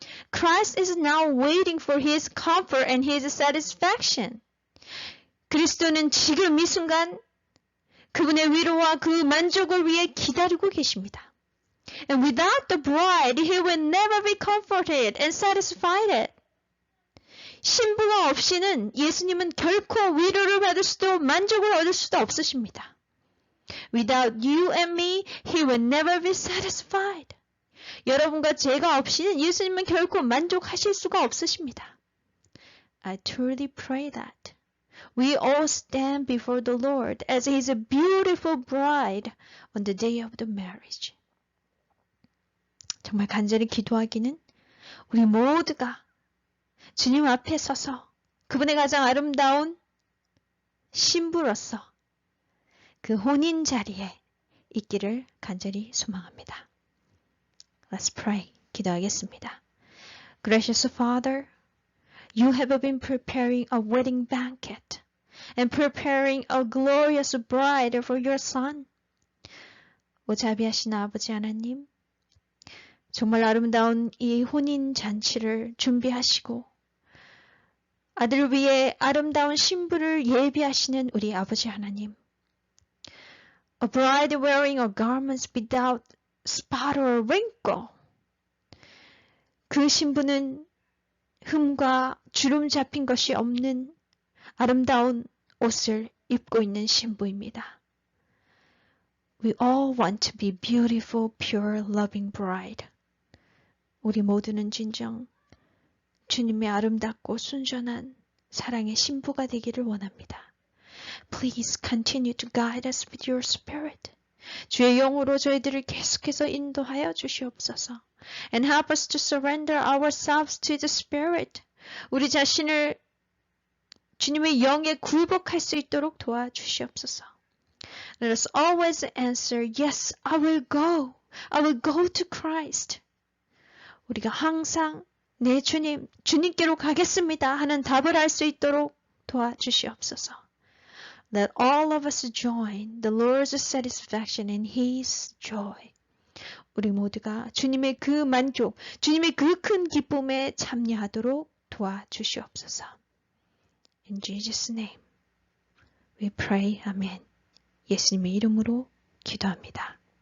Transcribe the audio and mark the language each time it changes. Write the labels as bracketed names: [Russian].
[English] Christ is now waiting for his comfort and his satisfaction. [Korean] 그리스도는 지금 이 순간 그분의 위로와 그 만족을 위해 기다리고 계십니다. [English] And without the bride, he will never be comforted and satisfied. [Korean] 신부가 없이는 예수님은 결코 위로를 받을 수도 만족을 얻을 수도 없으십니다. [English] Without you and me, he will never be satisfied. [Korean] 여러분과 제가 없이는 예수님은 결코 만족하실 수가 없으십니다. [English] I truly pray that we all stand before the Lord as his beautiful bride on the day of the marriage. [Korean] 정말 간절히 기도하기는 우리 모두가 주님 앞에 서서 그분의 가장 아름다운 신부로서 그 혼인 자리에 있기를 간절히 소망합니다. [English] Let's pray. [Korean] 기도하겠습니다. [English] Gracious Father, you have been preparing a wedding banquet and preparing a glorious bride for your son. [Korean] 오 자비하신 아버지 하나님, 정말 아름다운 이 혼인 잔치를 준비하시고 아들을 위해 아름다운 신부를 예비하시는 우리 아버지 하나님. [English] A bride wearing a garment without spot or wrinkle. [Korean] 그 신부는 흠과 주름 잡힌 것이 없는 아름다운 옷을 입고 있는 신부입니다. [English] We all want to be beautiful, pure, loving bride. [Korean] 우리 모두는 진정 주님의 아름답고 순전한 사랑의 신부가 되기를 원합니다. [English] Please continue to guide us with your spirit. [Korean] 주의 영으로 저희들을 계속해서 인도하여 주시옵소서. [English] And help us to surrender ourselves to the spirit. [Korean] 우리 자신을 주님의 영에 굴복할 수 있도록 도와주시옵소서. [English] Let us always answer, yes, I will go. I will go to Christ. [Korean] 우리가 항상 네 주님, 주님께로 가겠습니다 하는 답을 할 수 있도록 도와주시옵소서. [English] Let all of us join the Lord's satisfaction and His joy. [Korean] 우리 모두가 주님의 그 만족, 주님의 그 큰 기쁨에 참여하도록 도와주시옵소서. [English] In Jesus' name, we pray. Amen. [Korean] 예수님의 이름으로 기도합니다.